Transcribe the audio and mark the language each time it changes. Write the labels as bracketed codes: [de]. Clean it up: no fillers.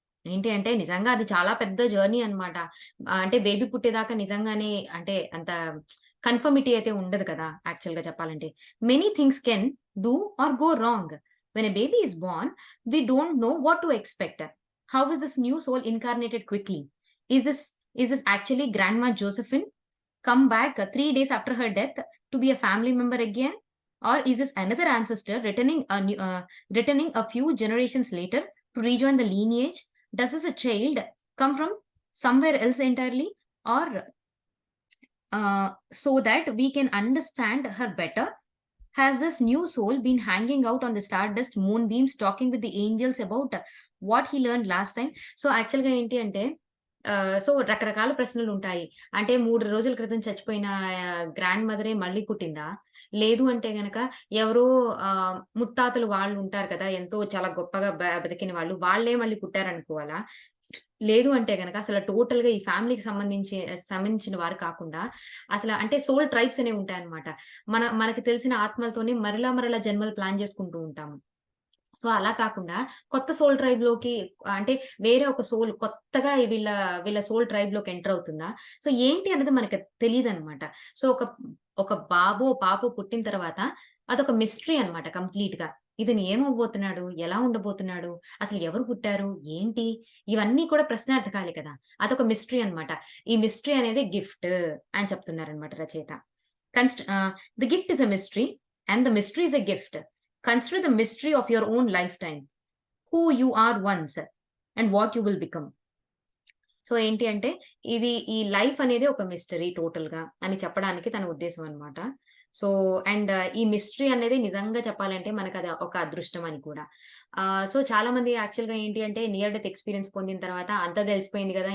[te] ఏంటి అంటే నిజంగా అది చాలా పెద్ద జర్నీ అన్నమాట. అంటే బేబీ పుట్టేదాకా నిజంగానే అంటే అంత కన్ఫర్మిటీ అయితే ఉండదు కదా! యాక్చువల్‌గా చెప్పాలంటే. [en] Many things can do or go wrong. When a baby is born, we don't know what to expect. How is this new soul incarnated quickly? Is this is this actually grandma Josephine come back 3 days after her death to be a family member again? Or is this another ancestor returning a few generations later to rejoin the lineage? Does this a child come from somewhere else entirely? Or so that we can understand her better, has this new soul been hanging out on the stardust moonbeams talking with the angels about what he learned last time? [te] So, యాక్చువల్‌గా ఏంటి అంటే so, రకరకాల ప్రశ్నలుంటాయి. అంటే 3 రోజుల క్రితం చచ్చిపోయిన grand మదరే మళ్ళీ పుట్టిందా? లేదు అంటే గనక ఎవరో ముత్తాతలు వాళ్ళుంటారు కదా! ఎంతో చాలా గొప్పగా బతికిన వాళ్ళు. వాళ్ళే మళ్ళీ పుట్టారనుకోవాలా? లేదు అంటే గనక అసల టోటల్‌గా ఈ ఫ్యామిలీకి సంబంధించిన వారు కాకుండా అంటే సోల్ ట్రైబ్స్ అనేవి ఉంటాయన్నమాట. మనకి తెలిసిన ఆత్మలతోనే మరలా మరలా జన్మలు ప్లాన్ చేసుకుంటూ ఉంటాము. సో, అలా కాకుండా కొత్త సోల్ ట్రైబ్‌లోకి అంటే వేరే ఒక సోల్ కొత్తగా వీళ్ళ సోల్ ట్రైబ్‌లోకి ఎంటర్ అవుతుందా? సో, ఏంటి అన్నది మనకు తెలీదనమాట. సో, ఒక బాబో, పాపో పుట్టిన తర్వాత అదొక మిస్టరీ అనమాట కంప్లీట్‌గా. ఇతను ఏమవ్వబోతున్నాడు? ఎలా ఉండబోతున్నాడు? అసలు ఎవరు పుట్టారు? ఏంటి? ఇవన్నీ కూడా ప్రశ్నార్థకాలే కదా! అదొక మిస్టరీ అనమాట. ఈ మిస్టరీ అనేది గిఫ్ట్ అని చెప్తున్నారనమాట రచయిత. [en] The gift is a mystery and the mystery is a gift. Consider the mystery of your own lifetime, who you are once and what you will become. [te] So, ఏంటి అంటే ఈ life అనేది ఒక mystery టోటల్‌గా అని చెప్పడానికి తన ఉద్దేశ్యం అన్నమాట. సో, ఈ మిస్టరీ అనేది నిజంగా చెప్పాలంటే మనకది ఒక అదృష్టం అని కూడా. సో, చాలామంది యాక్చువల్‌గా ఏంటి అంటే నియర్ డెత్ ఎక్స్‌పీరియన్స్ పొందిన తర్వాత అంతా తెలిసిపోయింది గదా!